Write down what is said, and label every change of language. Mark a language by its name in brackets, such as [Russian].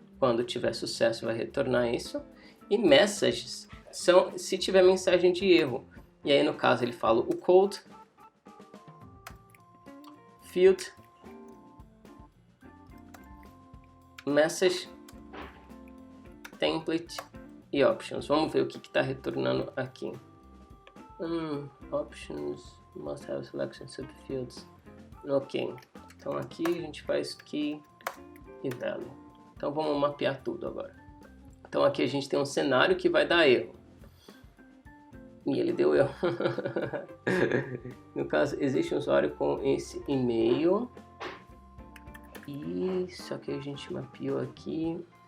[Portuguese] Quando tiver sucesso, vai retornar isso. E messages são se tiver mensagem de erro. E aí, no caso, ele fala o code, field, message, template e options. Vamos ver o que está retornando aqui. [English] Options must have selection subfields. Ok. [Portuguese] Então aqui a gente faz key e value. Então vamos mapear tudo agora. Então aqui a gente tem um cenário que vai dar erro. E ele deu erro. No caso, existe um usuário com esse e-mail. E só que a gente mapeou aqui.